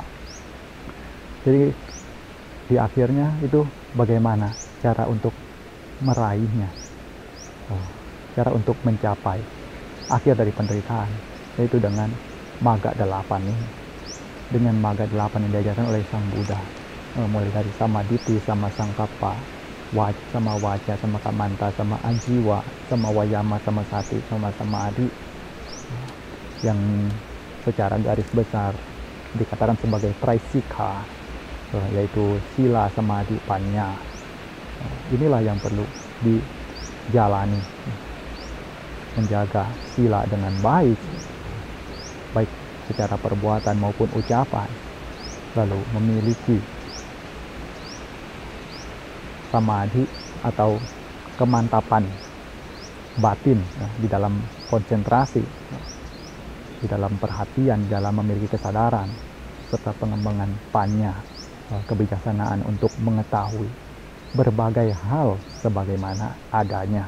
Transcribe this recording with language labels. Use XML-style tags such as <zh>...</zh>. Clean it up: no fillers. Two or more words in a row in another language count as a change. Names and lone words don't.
<id>Jadi di akhirnya itu bagaimana cara untuk meraihnya, cara untuk mencapai akhir dari penderitaan, yaitu dengan Magga 8 ini, dengan Magga 8 yang diajarkan oleh Sang Buddha, mulai dari</id> <pi>samaditi, sama sangkappa, sama wajah, sama kamanta, sama ajiwa, sama wayama, sama sati, sama samadhi,</pi> <id>yang secara garis besar dikatakan sebagai Traisika, yaitu sila, samadhi, panya. Inilah yang perlu dijalani, menjaga sila dengan baik secara perbuatan maupun ucapan, lalu memiliki samadhi atau kemantapan batin di dalam konsentrasi, di dalam perhatian, dalam memiliki kesadaran, serta pengembangan panya, kebijaksanaan untuk mengetahui berbagai hal sebagaimana adanya.</id>